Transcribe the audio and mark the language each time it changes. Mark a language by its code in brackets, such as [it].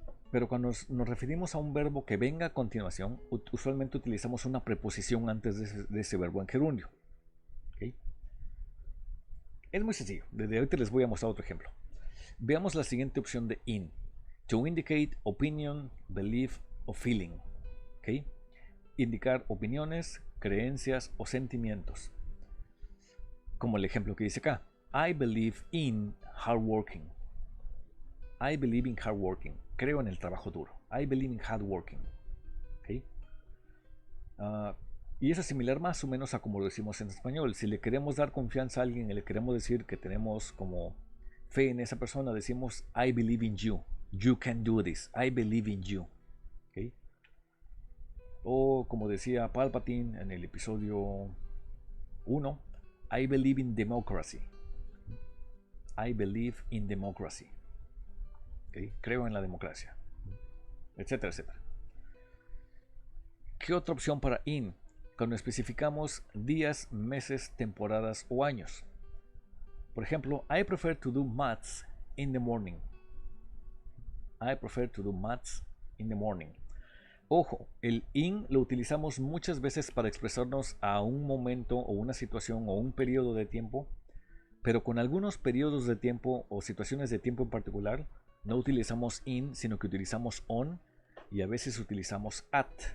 [es] Pero cuando nos referimos a un verbo que venga a continuación, usualmente utilizamos una preposición antes de ese verbo en gerundio. ¿Okay? Es muy sencillo. Desde ahorita les voy a mostrar otro ejemplo. Veamos la siguiente opción de in. [en] To indicate opinion, belief o feeling. ¿Okay? [es] Indicar opiniones, creencias o sentimientos. Como el ejemplo que dice acá. [en] I believe in hard working. I believe in hard working. [es] Creo en el trabajo duro. [en] I believe in hard working. [es] ¿Okay? Y eso es similar más o menos a como lo decimos en español. Si le queremos dar confianza a alguien y le queremos decir que tenemos como fe en esa persona, decimos [en] I believe in you. You can do this. I believe in you. ¿Okay? [es] O como decía Palpatine en el episodio 1, [en] I believe in democracy. I believe in democracy. ¿Okay? [es] Creo en la democracia, etcétera, etcétera. ¿Qué otra opción para in? Cuando especificamos días, meses, temporadas o años. Por ejemplo, [en] I prefer to do maths in the morning. I prefer to do maths in the morning. [es] Ojo, el in lo utilizamos muchas veces para expresarnos a un momento o una situación o un periodo de tiempo, pero con algunos periodos de tiempo o situaciones de tiempo en particular, no utilizamos in, sino que utilizamos on y a veces utilizamos at.